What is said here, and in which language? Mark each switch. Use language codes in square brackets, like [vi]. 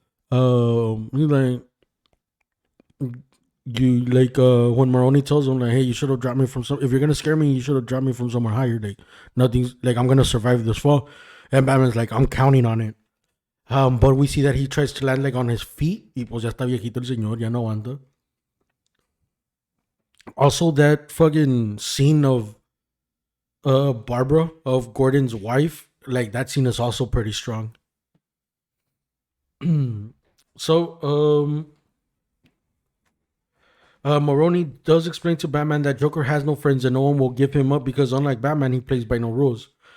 [en] He like you like when Maroni tells him like, hey, you should have dropped me from some. If you're gonna scare me, you should have dropped me from somewhere higher. Like nothing's like I'm gonna survive this fall. And Batman's like, I'm counting on it. But we see that he tries to land like on his feet. [es] Y pues ya está viejito el señor, ya no aguanta. [en] Also, that fucking scene of Barbara, of Gordon's wife, like that scene is also pretty strong. So, Maroni does explain to Batman that Joker has no friends and no one will give him up because, unlike Batman, he plays by no rules.